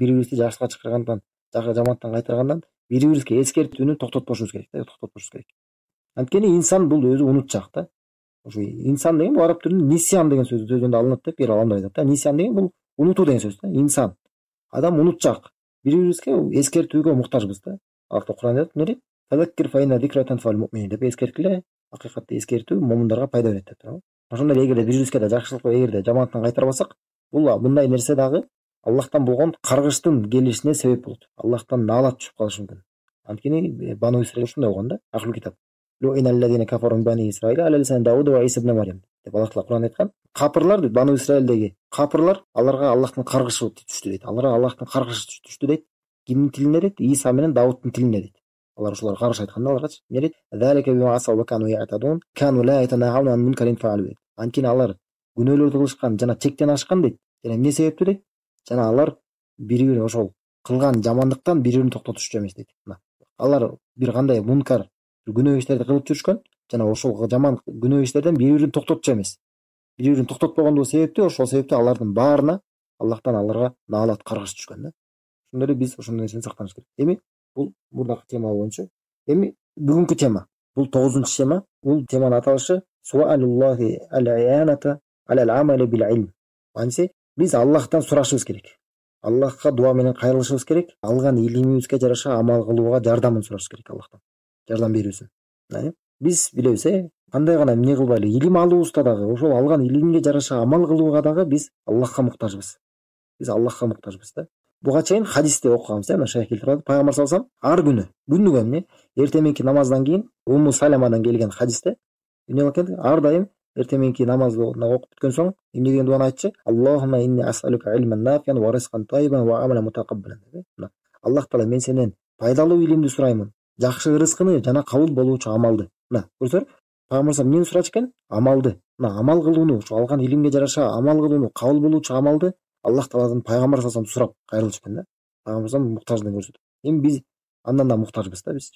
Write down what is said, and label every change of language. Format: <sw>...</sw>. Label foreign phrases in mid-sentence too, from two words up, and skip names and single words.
<ky>Бири-бирибизди жакшылыкка чакыргандан, жамааттан кайтаргандан бири-бирибизге эскертүүнү токтотпошубуз керек да, токтотпошубуз керек. Анткени инсан бул өзү унутчак да. Ошо инсан деген бул араб тилинде нисян деген сөздөн алынат деп бир аламдар айтат да. Нисян деген бул унутуу деген сөз да. Инсан. Адам унутчак. Бири-бирибизге эскертүүгө муктажбыз да. Аларда Кур'ан айтат, эмне дейт?</ky> <ar>فذكر فإن الذكرى تنفع المؤمنين</ar> <ky>деп эскерткиле, акыйкатта эскертүү момундарга пайда берет деп туурабы. Ошондой эле эгерде бири-бирибизге да жакшылыкты эгерде жамааттан кайтарбасак, бул мындай нерсе дагы Аллахтан болгон каргыштын келишине себеп болот. Аллахтан наалат түшүп калышы мүмкүн. Анткени Бану Исраил ушундай болгон да, Ахлу китап.</ky> <ar>لعن الذين كفروا من بني إسرائيل على لسان داود وعيسى ابن مريم</ar> <ky>деп Аллах Таала Кур'анда айткан. Капырлар дейт, Бану Исраилдеги капырлар, аларга Аллахтын каргышы түштү дейт. Аларга Аллахтын каргышы түштү дейт. Кимдин тилинде дейт? Иса менен Дауттун тилинде дейт. Алар ушуларга каршы айтканда аларчы эмне дейт?</ky> <ar>ذلك بما عصوا وكانوا يعتدون كانوا لا يتناهون عن منكر فعلوه.</ar> <ky>Анткени алар күнөөлөрдү кылышкан жана чектен ашкан дейт. Жана эмне себептүү дейт? Жана алар бири-бири ошол кылган жамандыктан бири-бирин токтотушчу эмес дейт. Алар бир кандай мункар, күнөө иштерди кылып жүрүшкөн, жана ошол жаман күнөө иштерден бири-бирин токтотчу эмес. Бири-бирин токтотпогондугу себептүү, ошол себептүү алардын баарына Аллахтан аларга наалат каргыш түшкөн да. Ошондой эле биз ошондой нерсени сактаныш керек. Эми бул мурдакы тема боюнча. Эми бүгүнкү тема. Бул 9-чу тема. Бул теманын аталышы</ky> <ar>سؤال الله الإعانة على العمل بالعلم.</ar> <ky>Анысы биз Аллахтан сурашыбыз керек. Аллахка дуа менен кайрылышыбыз керек. Алган илимибизге жараша амал кылууга жардамын сурашыбыз керек Аллахтан. Жардам берүүсүн. Биз билебиз, кандай гана эмне кылбайлы, илим алуубузда дагы, ошол алган илимге жараша амал кылууга дагы биз Аллахка муктажбыз. Биз Аллахка муктажбыз да. Буга чейин хадисте окуганбыз, мына шайх келтирип, пайгамбар</ky> <ar>صلى الله عليه وسلم</ar> <ky>ар күнүгө эмне, эртең мененки намаздан кийин Умму Саламадан келген хадисте эмне экен? Ар дайым эртең мененки намазды окуп бүткөн соң эмне деген дуаны айтчы?</ky> <ar>اللهم إني أسألك علما نافعا ورزقا طيبا وعملا متقبلا.</ar> <ky>Аллах таала, мен сенен пайдалуу илимди сураймын, жакшы рызкыны жана кабыл болуучу амалды. Көрсөңөр, пайгамбар саллаллаху эмнени сурачу экен? Амалды. Амал кылууну, ошо алган илимге жараша амал кылууну, кабыл болуучу амалды Аллах Тааладан пайгамбар</ky> <ar>صلى الله عليه وسلم</ar> <ky>сурап кайрылчу экен да. Пайгамбар саллаллаху муктаждыгын көрсөтүп. Эми биз андан да муктажбыз да биз.</ky>